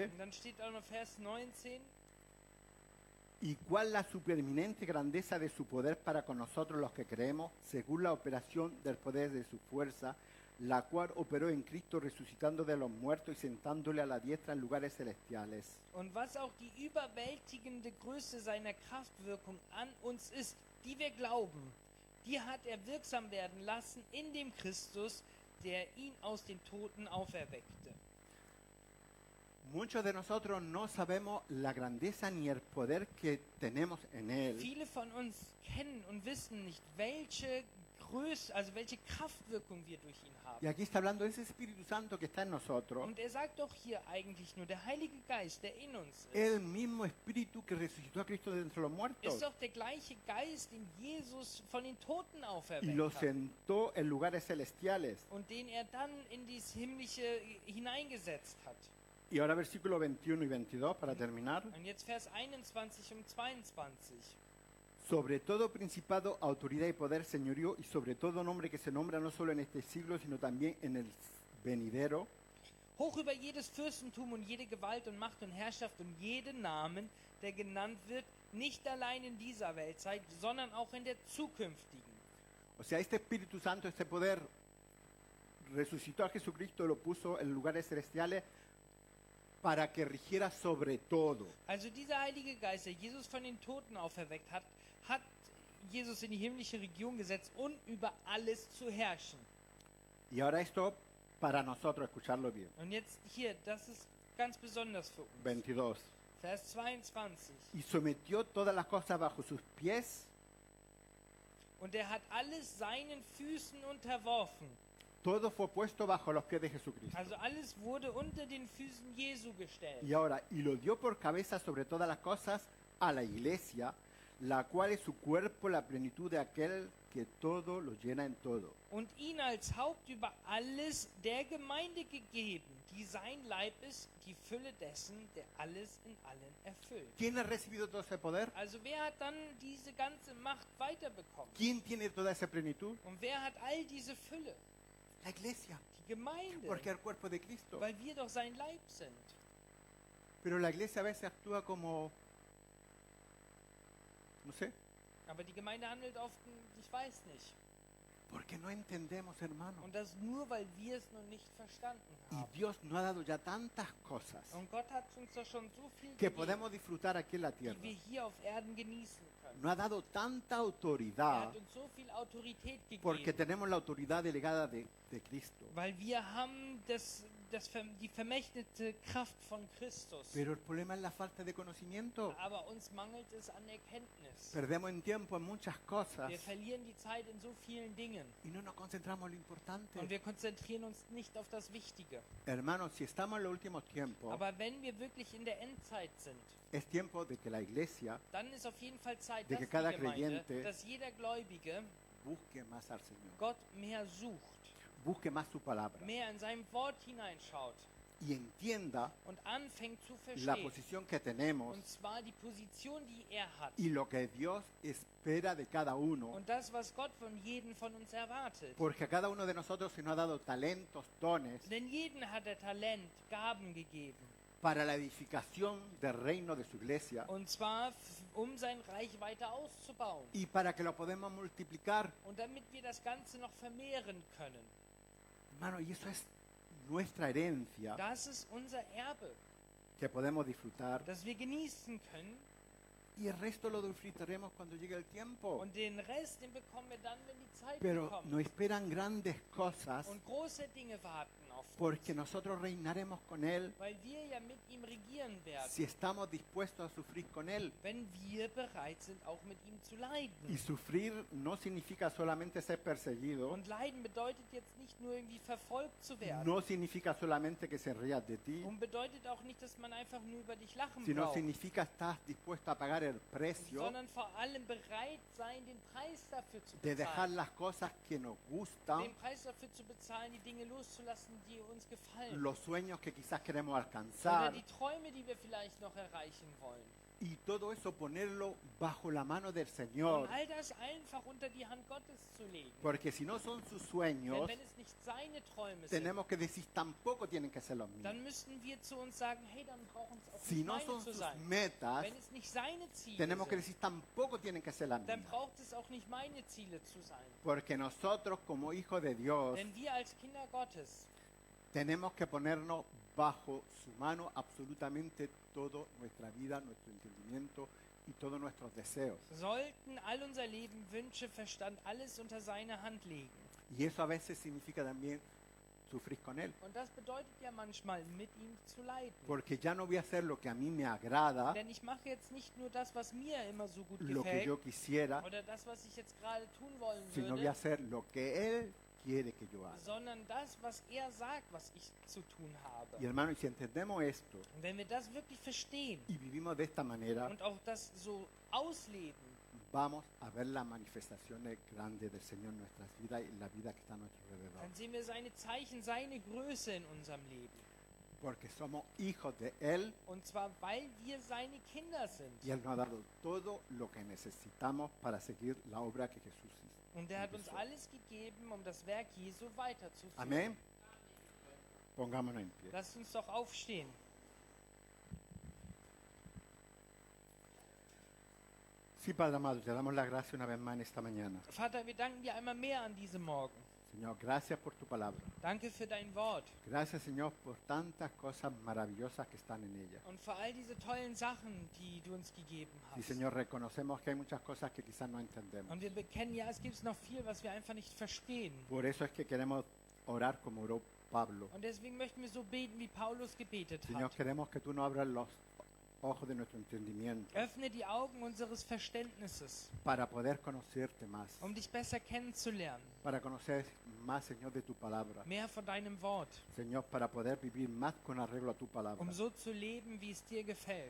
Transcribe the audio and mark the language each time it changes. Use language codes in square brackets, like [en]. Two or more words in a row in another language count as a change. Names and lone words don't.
[de] Und dann steht auch noch Vers 19. [es] Y cuál la supereminente grandeza de su poder para con nosotros los que creemos, según la operación del poder de su fuerza, la cual operó en Cristo resucitando de los muertos y sentándole a la diestra en lugares celestiales. [de] Und was auch die überwältigende Größe seiner Kraftwirkung an uns ist, die wir glauben, die hat er wirksam werden lassen in dem Christus, der ihn aus den Toten auferweckte. [es] Muchos de nosotros no sabemos la grandeza ni el poder que tenemos en Él. [de] Viele von uns kennen und wissen nicht, welche Größe, also welche Kraftwirkung wir durch ihn haben. [es] Y aquí está hablando de ese Espíritu Santo que está en nosotros. [de] Und er sagt doch hier eigentlich nur, der Heilige Geist, der in uns ist, [es] El mismo Espíritu que resucitó a Cristo de entre los muertos [de] ist doch der gleiche Geist, den Jesus von den Toten [es] y lo [de] auferweckt hat. [es] sentó en lugares celestiales. [de] Und den er dann in dieses Himmlische hineingesetzt hat. [es] Y ahora versículo 21 y 22 para terminar. [de] Und jetzt Vers 21 und 22. [es] Sobre todo principado, autoridad y poder, señorío, y sobre todo nombre que se nombra no solo en este siglo, sino también en el venidero, [de] Hoch über jedes Fürstentum und jede Gewalt und Macht und Herrschaft und jeden Namen, der genannt wird, nicht allein in dieser Weltzeit, sondern auch in der zukünftigen. [es] o sea, este Espíritu Santo, este poder, resucitó a Jesucristo, lo puso en lugares celestiales para que rigiera sobre todo. [de] Also dieser Heilige Geist, der Jesus von den Toten auferweckt hat, hat Jesus in die himmlische Region gesetzt, um über alles zu herrschen. [es] Y ahora esto, para nosotros, escucharlo bien. [de] Und jetzt hier, das ist ganz besonders für uns. 22. Vers 22. [es] Y sometió todas las cosas bajo sus pies. [de] Und er hat alles seinen Füßen unterworfen. [es] Todo fue puesto bajo los pies de Jesucristo. [de] Also alles wurde unter den Füßen Jesu gestellt. [es] Y ahora, y lo dio por cabeza sobre todas las cosas a la iglesia, la cual es su cuerpo, la plenitud de aquel que todo lo llena en todo. [de] Und ihn als Haupt über alles der Gemeinde gegeben, die sein Leib ist, die Fülle dessen, der alles in allen erfüllt. [es] ¿Quién ha recibido todo ese poder? [de] Also wer hat dann diese ganze Macht weiterbekommen? [es] ¿Quién tiene toda esa plenitud? [de] Und wer hat all diese Fülle? [es] La iglesia, [de] Die Gemeinde. [es] porque es el cuerpo de Cristo. [de] Weil wir doch sein Leib sind. [es] Pero la iglesia a veces actúa como, no sé, [de] Aber die Gemeinde handelt oft, ich weiß nicht. [es] porque no entendemos, hermano. [de] Und das nur, weil wir es noch nicht verstanden [es] Y [de] haben. [es] Dios nos ha dado ya tantas cosas [de] Und Gott hat uns doch schon so viel [es] que [de] gegeben, [es] podemos disfrutar aquí en la [de] die [es] tierra. [de] wir hier auf Erden genießen können. [es] Nos ha dado tanta [de] Er [es] autoridad [de] hat uns so viel Autorität [es] porque [de] gegeben, [es] tenemos la autoridad delegada de Cristo. [de] weil wir haben die vermächtete Kraft von Christus. [es] Pero el problema es la falta de conocimiento. [de] Aber uns mangelt es an Erkenntnis. [es] Perdemos en tiempo en muchas cosas [de] Wir verlieren die Zeit in so vielen Dingen. [es] y no nos concentramos en lo importante. [de] Und wir konzentrieren uns nicht auf das Wichtige. [es] Hermanos, si estamos en los últimos tiempos, [de] Aber wenn wir wirklich in der Endzeit sind, [es] es tiempo de que la iglesia [de] dann ist auf jeden Fall Zeit, [es] De [de] dass [es] que [de] die [es] cada [de] Gemeinde, [es] creyente [de] dass jeder Gläubige [es] busque más al Señor, [de] Gott mehr sucht, [es] busque más su palabra [de] mehr in seinem Wort hineinschaut [es] y entienda [de] und anfängt zu [es] la [de] verstehen. [es] posición que tenemos [de] Und zwar die Position, die er hat. [es] y lo que Dios espera de cada uno, [de] Und das, was Gott von jedem von uns erwartet. [es] porque a cada uno de nosotros se nos ha dado talentos, dones [de] Denn jeden hat er Talent, Gaben gegeben. [es] para la edificación del reino de su iglesia [de] Und zwar, um sein Reich weiter auszubauen. [es] y para que lo podamos multiplicar. [de] Und damit wir das Ganze noch vermehren können. [es] Hermano, y eso es nuestra herencia [de] Das ist unser Erbe, [es] que podemos disfrutar [de] das wir genießen können. [es] y el resto lo disfrutaremos cuando llegue el tiempo. [de] Und den Rest, den bekommen wir dann, wenn die Zeit [es] Pero [de] kommt. [es] nos esperan grandes cosas [de] Und große Dinge warten auf [es] porque [de] uns. [es] nosotros reinaremos con Él [de] Weil wir ja mit ihm regieren werden. [es] si estamos dispuestos a sufrir con Él. [de] Wenn wir bereit sind, auch mit ihm zu leiden. [es] Y sufrir no significa solamente ser perseguido, [de] Und Leiden bedeutet jetzt nicht nur irgendwie verfolgt zu werden. [es] no significa solamente que se rían de ti, [de] Und bedeutet auch nicht, dass man einfach nur über dich lachen [es] sino [de] braucht. [es] significa estás dispuesto a pagar el precio [de] Sondern vor allem bereit sein, den Preis dafür zu [es] de dejar [de] bezahlen. [es] las cosas que nos gustan, [de] Den Preis dafür zu bezahlen, die Dinge loszulassen, die uns gefallen. [es] los sueños que quizás queremos [de] Oder [es] alcanzar, [de] die Träume, die wir vielleicht noch erreichen wollen. [es] Y todo eso ponerlo bajo la mano del [de] Und [es] Señor. [de] all das einfach unter die Hand Gottes zu legen. [es] Porque si no son sus [de] Denn [es] sueños, [de] wenn es nicht seine Träume sind, [es] tenemos que decir tampoco tienen que ser los míos. [de] dann müssen wir zu uns sagen, hey, dann brauchen es auch [es] Si [de] nicht [es] no [de] meine [es] son [de] zu [es] sus [de] sein. [es] metas, [de] Wenn es nicht seine Ziele [es] tenemos que [de] sind, [es] decir tampoco tienen que ser las [de] dann [es] mías. [de] braucht es auch nicht meine Ziele zu sein. [es] Porque nosotros como hijos de Dios [de] Denn wir als Kinder Gottes [es] tenemos que ponernos bajo su mano absolutamente toda nuestra vida, nuestro entendimiento y todos nuestros deseos. [de] sollten all unser Leben, Wünsche, Verstand, alles unter seine Hand legen. [es] Y eso a veces significa también sufrir con Él. [de] Und das bedeutet ja manchmal, mit ihm zu leiden. [es] Porque ya no voy a hacer lo que a mí me agrada, [de] Denn ich mache jetzt nicht nur das, was mir immer so gut [es] lo que [de] gefällt, [es] yo quisiera, [de] oder das, was ich jetzt gerade tun wollen [es] sino voy a [de] würde, [es] hacer lo que Él quiere que yo haga. [de] sondern das, was er sagt, was ich zu tun habe. [es] Y hermano, y si entendemos esto [de] Und wenn wir das wirklich verstehen [es] y vivimos de esta manera, [de] und auch das so ausleben, [es] vamos a ver las manifestaciones grandes del Señor en nuestras vidas y en la vida que está a nuestro alrededor. [de] dann sehen wir seine Zeichen, seine Größe in unserem Leben. [es] Porque somos hijos de Él [de] Und zwar, weil wir seine Kinder sind. [es] y Él nos ha dado todo lo que necesitamos para seguir la obra que Jesús hizo. [de] Und er hat uns alles gegeben, um das Werk Jesu weiterzuführen. [es] Amén. Pongámonos en pie. [de] Lasst uns doch aufstehen. [es] Sí, Padre amado, te damos la gracia una vez más en esta mañana. [de] Vater, wir danken dir einmal mehr an diesem Morgen. [es] Señor, gracias por tu palabra. [de] Danke für dein Wort [es] Gracias, Señor, por tantas cosas maravillosas que están en ella. [de] und für all diese tollen Sachen, die du uns gegeben [es] Y, [de] hast. [es] Señor, reconocemos que hay muchas cosas que quizás no entendemos. [de] Und wir bekennen, ja, es gibt noch viel, was wir einfach nicht verstehen. [es] Por eso es que queremos orar como oró Pablo. [de] Und deswegen möchten wir so beten, wie Paulus gebetet [es] Señor, [de] hat. [es] queremos que tú nos abras los ojos de nuestro entendimiento [de] Öffne die Augen unseres Verständnisses, [es] para poder conocerte más, [de] um dich besser kennenzulernen. [es] para conocer más, Señor, de tu palabra. [de] Mehr von deinem Wort, [es] Señor, para poder vivir más con arreglo a tu palabra. [de] um so zu leben, wie es dir gefällt.